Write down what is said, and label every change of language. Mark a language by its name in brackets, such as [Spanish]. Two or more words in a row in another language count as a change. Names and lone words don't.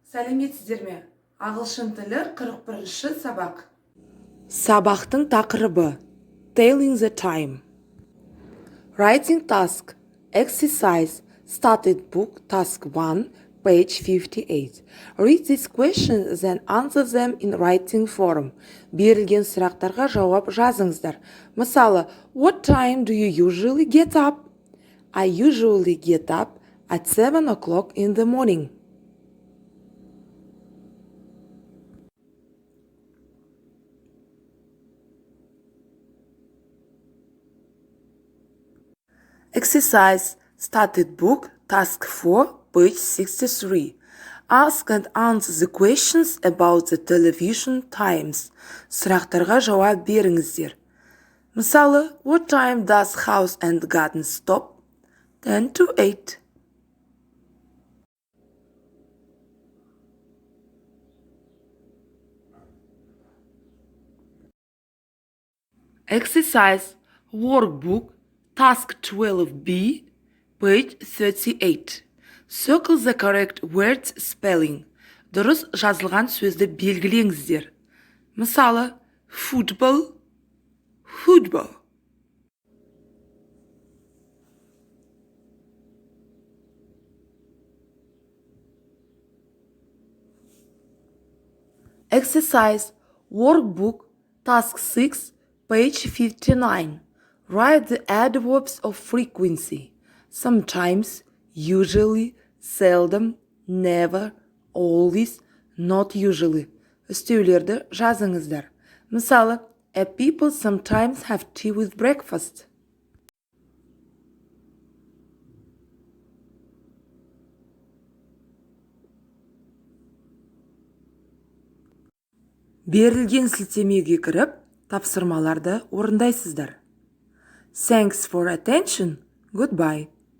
[Kazakh] Сәлеметсіздер ме? Ағылшын тілі 41-ші сабақ. Сабақтың тақырыбы [English] Telling the time. Writing task. Exercise. Started book. Task 1. Page 58. Read these questions and answer them in writing form. [Kazakh] Берілген сұрақтарға жауап жазыңыздар. Мысалы, [English] what time do you usually get up? I usually get up at 7 o'clock in the morning. Exercise. Started book. Task 4. Page 63. Ask and answer the questions about the television times. [Kazakh] Сұрақтарға жауап беріңіздер. Мысалы, [English] what time does House and Garden stop? 10 to 8. Exercise. Workbook. Task 12b. Page 38. Circle the correct words spelling. [Kazakh] Дұрыс жазылған сөзді белгілеңіздер. Мысалы, [English] football, football. Exercise. Workbook. Task 6. Page 59. Write the adverbs of frequency. Sometimes, usually, seldom, never, always, not usually. [Kazakh] Үстеулерді жазыңыздар. Мысалы, [English] a people sometimes have tea with breakfast. [Kazakh] Берілген сілтемеге кіріп, тапсырмаларды орындайсыздар. [English] Thanks for attention. Goodbye.